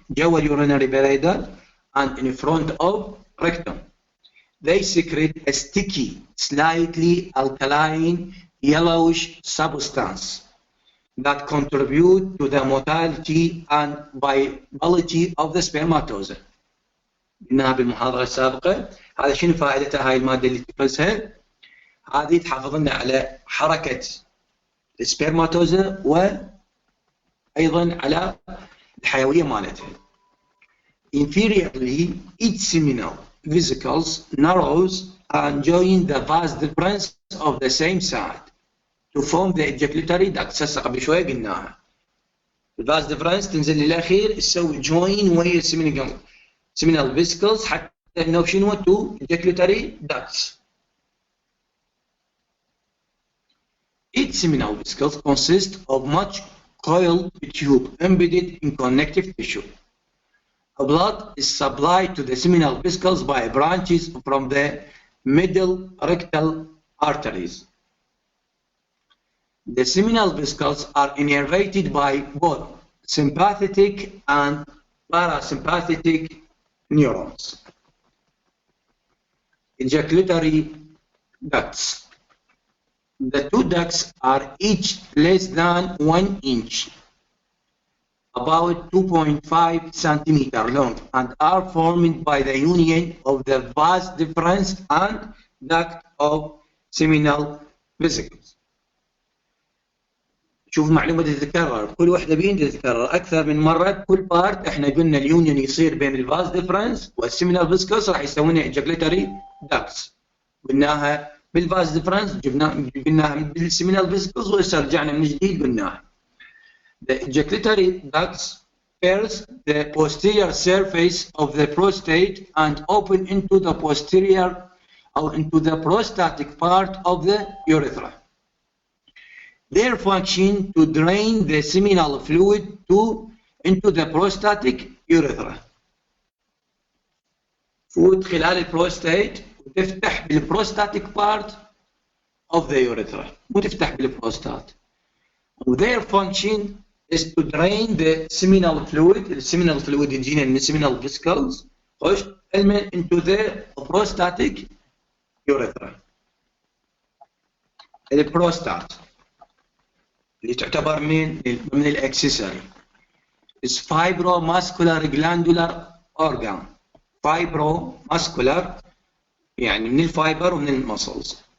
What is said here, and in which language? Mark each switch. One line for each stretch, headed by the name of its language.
Arabic: جوا
English: urinary bladder and in front of rectum. They secrete a sticky, slightly alkaline, yellowish substance that contribute to the motility and viability of the spermatozoa.
Arabic: قلناها بالمحاضرة السابقة. هذا شنو فائدتها هاي المادة اللي تفرزها؟ هذه تحافظ لنا على حركة السبرماتوزا وأيضا على الحيوية مالتها.
English: Inferiorly, each seminal vesicles narrows and join the vas deferens of the same side to form the ejaculatory ducts.
Arabic: هسه قبل شوية قلناها. الفاس ديفرنس تنزل للأخير تسوي join ويا seminal vesicles حتى إنه شنو
English: to ejaculatory ducts. Each seminal vesicles consists of much coiled tube embedded in connective tissue. Blood is supplied to the seminal vesicles by branches from the middle rectal arteries. The seminal vesicles are innervated by both sympathetic and parasympathetic neurons. Ejaculatory ducts. The two ducts are each less than 1 inch, about 2.5 centimeter long, and are formed by the union of the vas deferens and duct of seminal vesicles.
Arabic: شوف معلومة تتكرر، كل وحدة بين تتكرر أكثر من مرة. كل بارت احنا قلنا اليونيون يصير بين الفاس ديفرنس والسيمينال فيسكوس راح يسوونها ايجاكوليتري داكتس. قلناها بالفاس ديفرنس قلناها بالسيمينال فيسكوس وهسه رجعنا من جديد قلناها.
English: The ejaculatory ducts pierce the posterior surface of the prostate and open into the posterior or into the prostatic part of the urethra. Their function to drain the seminal fluid into the prostatic urethra.
Arabic: فوت خلال البروستات وتفتح بالبروستاتيك
English: part of the urethra
Arabic: مو تفتح بالبروستات.
English: Their function is to drain the seminal fluid. The seminal fluid
Arabic: يجينا من
English: seminal vesicles
Arabic: خش
English: into the prostatic urethra.
Arabic: البروستات اللي تعتبر من الاكسسوري
English: is fibromuscular glandular organ.
Arabic: fibromuscular يعني من الفايبر ومن المسلز.